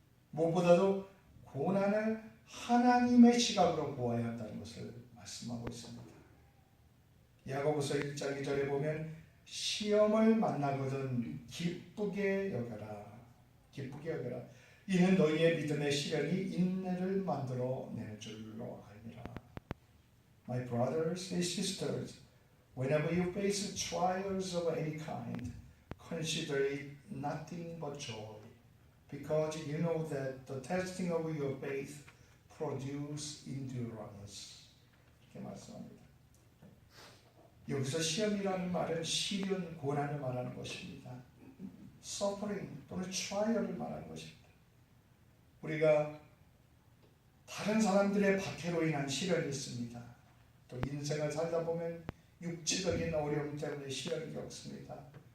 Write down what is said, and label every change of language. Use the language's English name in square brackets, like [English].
[Korean] 무엇보다도 고난을 하나님의 시각으로 보아야 한다는 것을 말씀하고 있습니다. 야고보서 1장 2절에 보면 시험을 만나거든 기쁘게 여겨라. 기쁘게 여겨라. 이는 너희의 믿음의 시련이 인내를 만들어 내는 줄로 알미라. [English] My brothers and sisters, whenever you face trials of any kind, consider it nothing but joy, because you know that the testing of your faith produces endurance. [Korean] 이렇게 말씀합니다. 여기서 시험이라는 말은 시련, 고난을 말하는 것입니다. suffering 또는 trial을 말하는 것입니다. 우리가 다른 사람들의 박해로 인한 시련이 있습니다. 또 인생을 살다 보면 육체적인 어려움 때문에 시련을 겪습니다.